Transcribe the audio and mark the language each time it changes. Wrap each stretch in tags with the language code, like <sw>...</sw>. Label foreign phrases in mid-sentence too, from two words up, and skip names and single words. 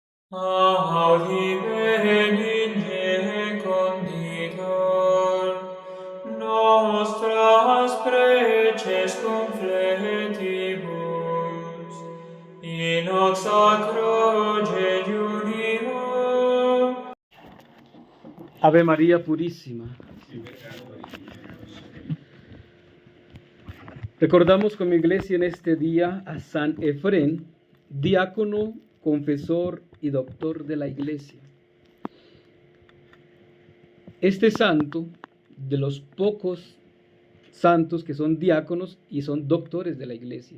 <la>Audime conditor nostras preces confletibus, in hoc sacro jejunio.</la> <es>Ave María Purísima. Recordamos como iglesia en este día a San Efrén, diácono, confesor y doctor de la iglesia. Este santo, de los pocos santos que son diáconos y son doctores de la iglesia.</es>